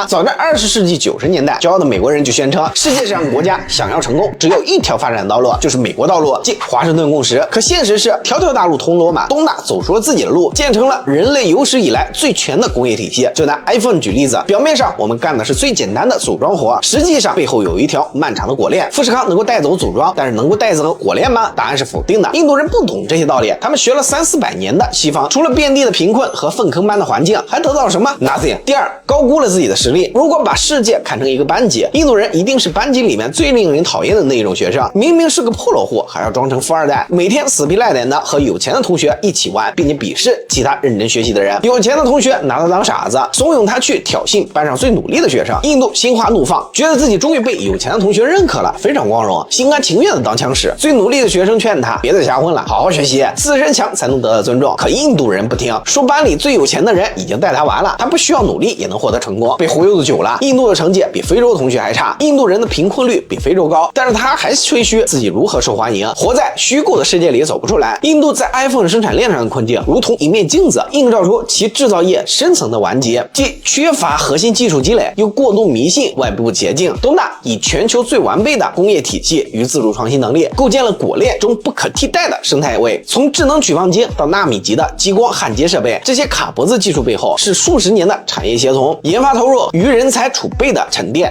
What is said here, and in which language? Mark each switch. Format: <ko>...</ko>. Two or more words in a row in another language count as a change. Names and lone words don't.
<zh>早在20世紀90年代，骄傲的美國人就宣稱，世界上國家想要成功，只有一條發展道路，就是美國道路，即華盛頓共識。可現實是，條條大路通羅馬，東大走出了自己的路，建成了人類有史以來最全的工業體系。就拿 iPhone 舉例子，表面上我們幹的是最簡單的組裝活，實際上背後有一條漫長的果鏈。富士康能夠帶走組裝，但是能夠帶走果鏈嗎？答案是否定的。印度人不懂這些道理，他們學了300-400年的西方，除了遍地的貧困和糞坑般的環境，還得到了什麼 ？Nothing。第二，高估了自己的實力。如果把世界看成一個班級，印度人一定是班級裡面最令人討厭的那種學生，明明是個破落戶，還要裝成富二代，每天死皮賴臉的和有錢的同學一起玩，並且鄙視其他認真學習的人。有錢的同學拿他當傻子，慫恿他去挑釁班上最努力的學生。印度心花怒放，覺得自己終於被有錢的同學認可了，非常光榮，心甘情願的當槍使。最努力的學生勸他別再瞎混了，好好學習，自身強才能得到尊重。可印度人不聽，說班裡最有錢的人已經帶他玩了，他不需要努力也能獲得成功。被忽悠的久了，印度的成績比非洲同學還差，印度人的貧困率比非洲高，但是他還吹噓自己如何受歡迎，活在虛構的世界裡走不出來。印度在 iPhone 生產鏈上的困境如同一面鏡子，映照出其制造業深層的頑疾，即缺乏核心技術積累，又過度迷信外部捷徑。東大以全球最完備的工業體系與自主創新能力，構建了果鏈中不可替代的生態位。從智能取放機到納米級的激光焊接設備，這些卡脖子技術背後是數十年的產業協同、研發投入與人才儲備的沉澱。</zh>